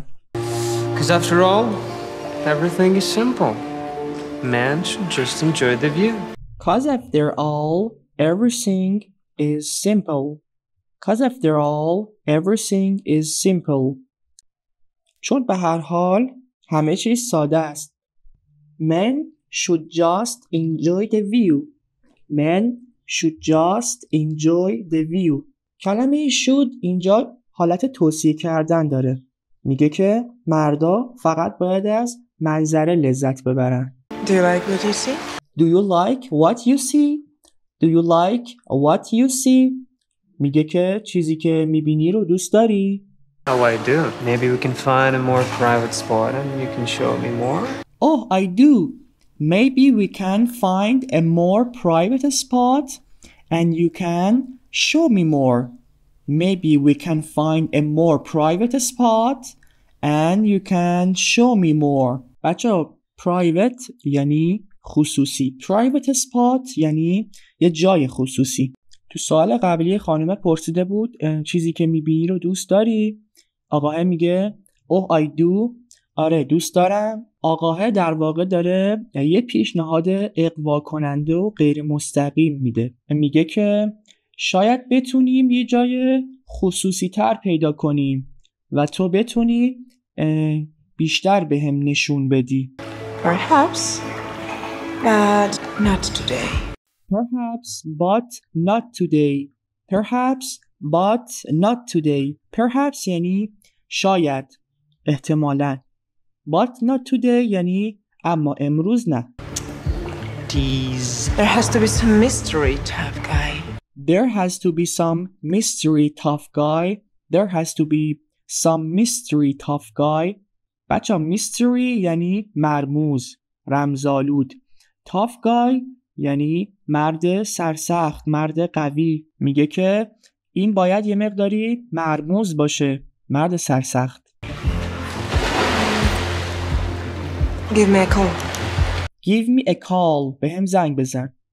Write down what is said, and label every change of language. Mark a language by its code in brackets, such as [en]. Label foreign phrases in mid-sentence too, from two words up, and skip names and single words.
[en] Because after all, everything is simple. Man should just enjoy the view. Cause after all, everything is simple. Cause after all, everything is simple. [fa] چون به هر حال همه چیز ساده است. [en] Men should just enjoy the view. Men should just enjoy the view. [fa] کلمه should اینجا حالت توصیه کردن داره. میگه که مردا فقط باید از منظره لذت ببرن. [en] Do you like what you see? Do you like what you see? Do you like what you see? [fa] میگه که چیزی که میبینی رو دوست داری؟ [en] Oh, I do. Maybe we can find a more private spot and you can show me more. Oh, I do. Maybe we can find a more private spot and you can show me more. Maybe we can find a more private spot and you can show me more. [fa] بچه‌ها private یعنی خصوصی. [en] Private spot [fa] یعنی یه جای خصوصی. تو سوال قبلی خانم پرسیده بود چیزی که میبینی رو دوست داری؟ آقاه میگه [en] Oh I do. [fa] آره دوست دارم. آقاه در واقع داره یه پیشنهاد اغوا کننده و غیر مستقیم میده. میگه که شاید بتونیم یه جای خصوصی تر پیدا کنیم و تو بتونی بیشتر بهم نشون بدی. [en] Perhaps, but not today. Perhaps, but not today. Perhaps, but not today. [fa] Perhaps یعنی شاید، احتمالاً. [en] But not today [fa] یعنی اما امروز نه. [en] Tease. There has to be some mystery, tough guy. There has to be some mystery, tough guy. There has to be some mystery, tough guy. [fa] بچه mystery یعنی مرموز، رمزآلود. [en] Tough guy [fa] یعنی مرد سرسخت، مرد قوی. میگه که این باید یه مقداری مرموز باشه، مرد سرسخت. [en] Give me a call. Give me a call. [fa] به هم زنگ بزن.